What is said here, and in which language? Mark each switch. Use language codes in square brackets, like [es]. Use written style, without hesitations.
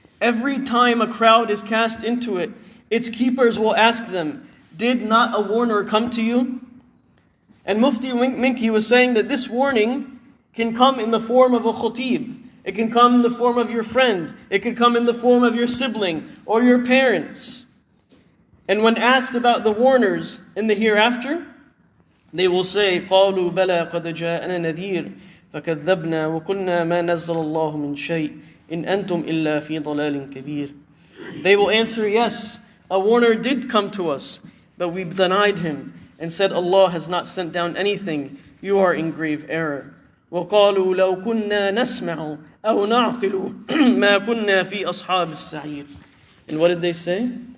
[en] Every time a crowd is cast into it, its keepers will ask them, did not a warner come to you? And Mufti Minki was saying that this warning can come in the form of a khatib. It can come in the form of your friend. It can come in the form of your sibling or your parents. And when asked about the warners in the hereafter, they will say, [ar] قَالُوا بَلَا قَدْ جَاءَنَا نَذِيرٌ فَكَذَّبْنَا وَقُلْنَا مَا نَزَّلَ اللَّهُ مِنْ شَيْءٍ إِنْ أَنْتُمْ إِلَّا فِي ضَلَالٍ كَبِيرٍ. [en] They will answer, yes, a warner did come to us, but we denied him and said, Allah has not sent down anything. You are in grave error. [ar] وَقَالُوا لَوْ كُنَّا نَسْمَعُ أَوْ نَعْقِلُ مَا كُنَّا فِي أَصْحَابِ السَّعِيرِ. [en] And what did they say?